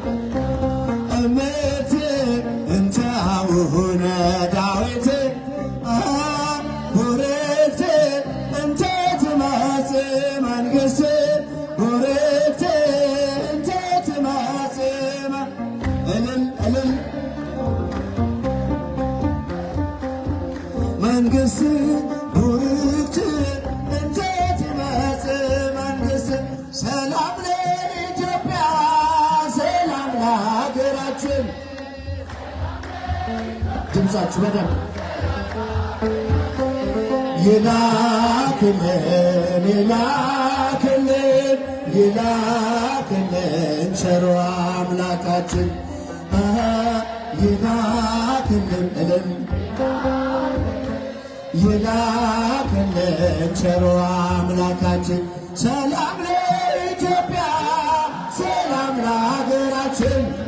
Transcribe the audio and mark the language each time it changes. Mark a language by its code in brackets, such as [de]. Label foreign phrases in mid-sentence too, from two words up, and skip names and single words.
[gez] እምርት እንተ አቡነ ዳዊት ቡርክት እንተ ትመጽእ መንግሥት ቡርክት እንተ ትመጽእ እልል እልል መንግሥት ቡርክት እንተ ትመጽእ መንግሥት [am] ሰላም ለኢትዮጵያ ሰላም ለሀገራችን ድምፃችሁ በደንብ ይላክልን ይላክልን ይላክልን ቸሩ አምላካችን ይላክልን እልል ይላክልን ቸሩ አምላካችን ሰላም ለኢትዮጵያ ሰላም ለሀገራችን